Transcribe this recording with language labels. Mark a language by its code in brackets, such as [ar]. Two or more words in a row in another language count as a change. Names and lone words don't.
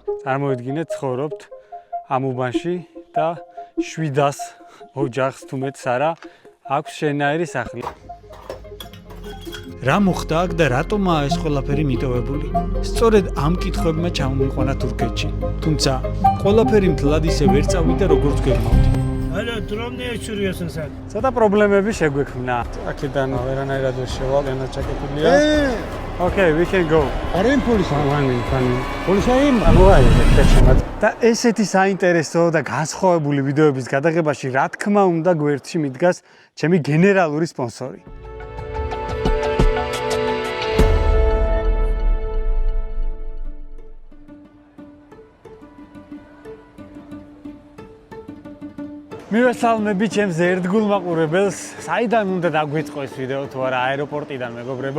[ka] წარმოვიდგინეთ, ცხოვრობთ ამ უბანში და 700 ოჯახს თუ მეტს არა აქვს შენაირი სახლი. რა მოხდა აქ და რატომაა ეს ყველაფერი მიტოვებული? სწორედ ამ კითხვებმა ჩამომიყვანა თურქეთში. თუმცა ყველაფერი მთლად ისე ვერ წავიდა, როგორც გეგმავდი. [tr] Alo, dromne uçuruyorsun sen? [ka] ცოტა პრობლემები შეგვექმნა. აქედან ვერანაირად ვერ შევალ, ენა ჩაკეტილია. [en] Okay, we can go. [tr] Arayın polisi. Polisi arayın mı? [ka] და ესეთი საინტერესო და განსხვავებული ვიდეოების გადაღებაში რა თქმა უნდა გვერდში მიდგას ჩემი გენერალური სპონსორი. მივესალმები ჩემს ერთგულ მაყურებელს, საიდან უნდა დაგვიწყო ეს ვიდეო თუ არა აეროპორტიდან მეგობრებო.